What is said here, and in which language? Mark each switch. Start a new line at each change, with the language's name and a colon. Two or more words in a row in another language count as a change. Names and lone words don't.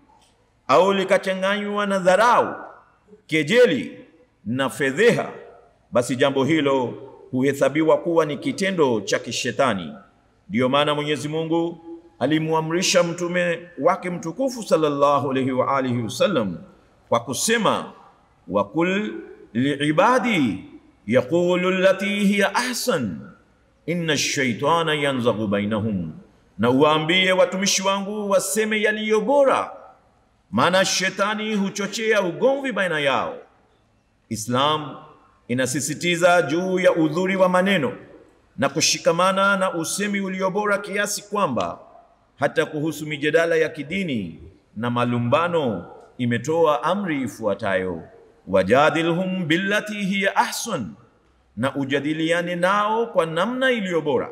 Swahili: au likachanganywa na dharau, kejeli na fedheha, basi jambo hilo huhesabiwa kuwa ni kitendo cha kishetani. Ndiyo maana Mwenyezi Mungu alimuamrisha mtume wake mtukufu
Arabic: صلى الله عليه وآله وسلم
Swahili: kwa kusema,
Arabic: وقل لعبادي يقولوا التي هي أحسن إن الشيطان ينزغ بينهم,
Swahili: na uwaambie watumishi wangu waseme yaliyo bora, maana shetani huchochea ugomvi baina yao. Islam inasisitiza juu ya udhuri wa maneno na kushikamana na usemi ulio bora kiasi kwamba hata kuhusu mijadala ya kidini na malumbano imetoa amri ifuatayo,
Arabic: وجادلهم بالتي هي أحسن,
Swahili: na ujadiliane nao kwa namna iliyo bora.